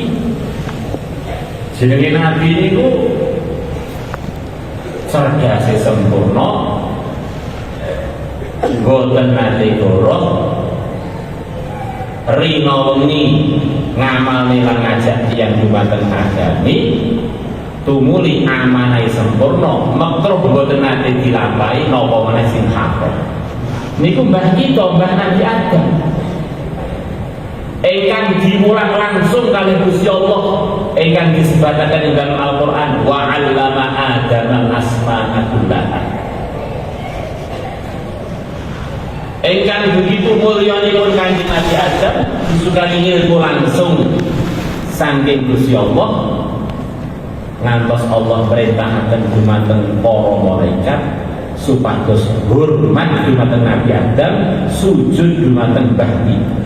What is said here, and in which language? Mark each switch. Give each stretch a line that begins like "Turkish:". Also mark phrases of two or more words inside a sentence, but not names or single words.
Javanese: Jenenge Nabi niku cerdas sempurna, boten nate goroh, rino wengi ngamalne lan ngajak tiyang dumateng agami, tumuli amanah sempurna, makruh boten nate dilampahi napa meneh sing haram. Niku mbah kita, mbah Nabi Adam. Ingkang dimulang langsung kalih Gusti Allah, ingkang disebataken ing dalam Al-Qur'an,
Arabic: وعلم آدم الأسماء كلها.
Javanese: Ingkang begitu mulyanipun Kanjeng Nabi Adam disukani ilmu langsung saking Gusti Allah, ngantos Allah perintahaken dumateng para malaikat supados hormat dumateng Nabi Adam, sujud dumateng Mbah.